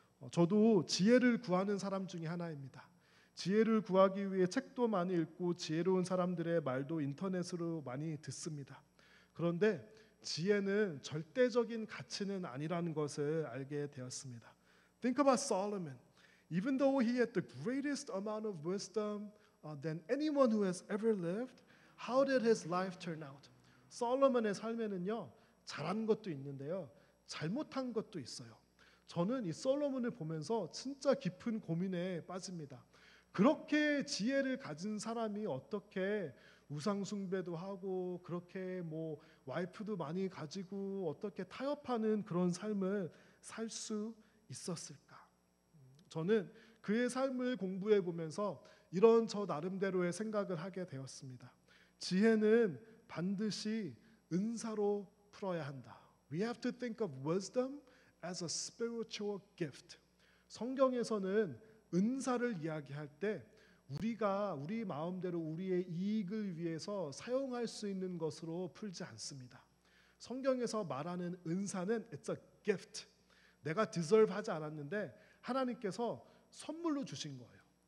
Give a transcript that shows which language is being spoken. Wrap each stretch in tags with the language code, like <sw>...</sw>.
<ko>저도 지혜를 구하는 사람 중에 하나입니다. 지혜를 구하기 위해 책도 많이 읽고 지혜로운 사람들의 말도 인터넷으로 많이 듣습니다. 그런데 지혜는 절대적인 가치는 아니라는 것을 알게 되었습니다.</ko> <en>Think about Solomon. Even though he had the greatest amount of wisdom than anyone who has ever lived, how did his life turn out?</en> <ko>솔로몬의 삶에는요, 잘한 것도 있는데요, 잘못한 것도 있어요. 저는 이 솔로몬을 보면서 진짜 깊은 고민에 빠집니다. 그렇게 지혜를 가진 사람이 어떻게 우상 숭배도 하고 그렇게 와이프도 많이 가지고 어떻게 타협하는 그런 삶을 살 수 있었을까? 저는 그의 삶을 공부해 보면서 이런 저 나름대로의 생각을 하게 되었습니다. 지혜는 반드시 은사로 풀어야 한다.</ko> <en>We have to think of wisdom as a spiritual gift.</en> <ko>성경에서는 은사를 이야기할 때 우리가 우리 마음대로 우리의 이익을 위해서 사용할 수 있는 것으로 풀지 않습니다. 성경에서 말하는 은사는</ko> <en>it's a gift.</en> <ko>내가 deserve 하지 않았는데 하나님께서 선물로 주신 거예요.</ko>